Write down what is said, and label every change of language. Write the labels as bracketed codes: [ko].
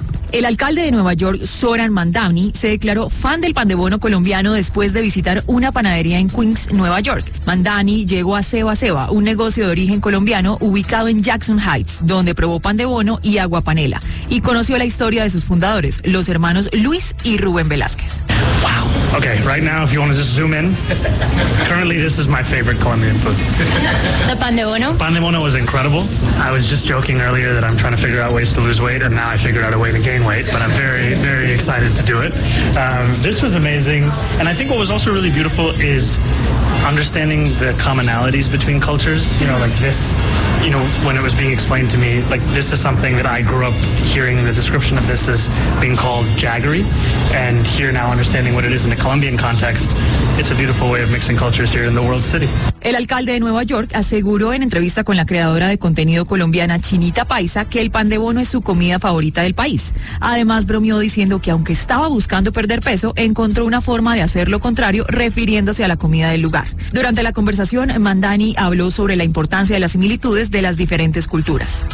[es] El alcalde de Nueva York, Soran Mamdani, se declaró fan del pan de bono colombiano después de visitar una panadería en Queens, Nueva York. Mamdani llegó a Seba Seba, un negocio de origen colombiano ubicado en Jackson Heights, donde probó pan de bono y agua panela, y conoció la historia de sus fundadores, los hermanos Luis y Rubén Velázquez. [en] Wow. Okay, right now if you want to just zoom in. Currently this is my favorite Colombian food. The pan de bono? Pan de bono was incredible. I was just joking earlier that I'm trying to figure out ways to lose weight, and now I figured out a way to gain weight, but I'm very, very excited to do it. This was amazing. And I think what was also really beautiful is understanding the commonalities between cultures. You know, like this, you know, when it was being explained to me, like this is something that I grew up hearing the description of this as being called jaggery. And here now understanding what it is in a Colombian context, it's a beautiful way of mixing cultures here in the world city. [es] El alcalde de Nueva York aseguró en entrevista con la creadora de contenido colombiana Chinita Paisa que el pan de bono es su comida favorita del país. Además, bromeó diciendo que aunque estaba buscando perder peso, encontró una forma de hacer lo contrario, refiriéndose a la comida del lugar. Durante la conversación, Mamdani habló sobre la importancia de las similitudes de las diferentes culturas.